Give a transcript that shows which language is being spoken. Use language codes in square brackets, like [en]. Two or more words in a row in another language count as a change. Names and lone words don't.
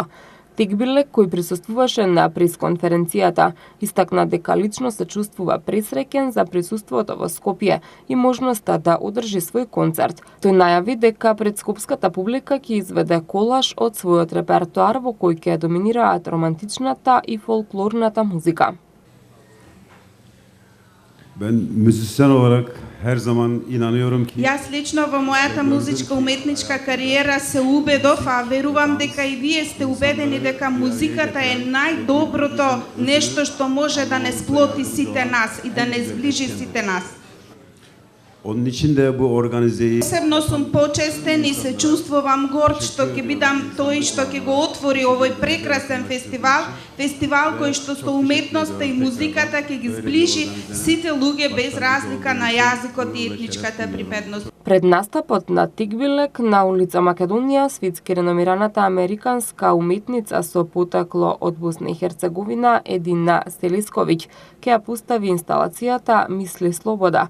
[mk] Текбилек, кој присуствуваше на пресконференцијата, истакна дека лично се чувствува пресреќен за присуството во Скопје и можноста да одржи свој концерт. Тој најави дека пред скопската публика ќе изведе колаж од својот репертоар во кој ќе доминираат романтичната и фолклорната музика. [tr] Ben müzisyen olarak her zaman inanıyorum ki [mk] Јас лично во мојата музичка уметничка кариера се убедов, а верувам дека и вие сте убедени дека музиката е најдоброто нешто што може да не сплоти сите нас и да не сближи сите нас. [tr] onun için de bu organizeyi [mk] Посебно сум почестен и се чувствувам горд што ќе бидам тој што ќе го отвори овој прекрасен фестивал, фестивал кој што со уметноста и музиката ќе ги сближи сите луѓе без разлика на јазикот и етничката припадност. Пред настапот на Тигбилек на улица Македонија, светски реномираната американска уметница со потекло од Босна и Херцеговина Едина Селисковиќ ќе ја постави инсталацијата Мисли слобода.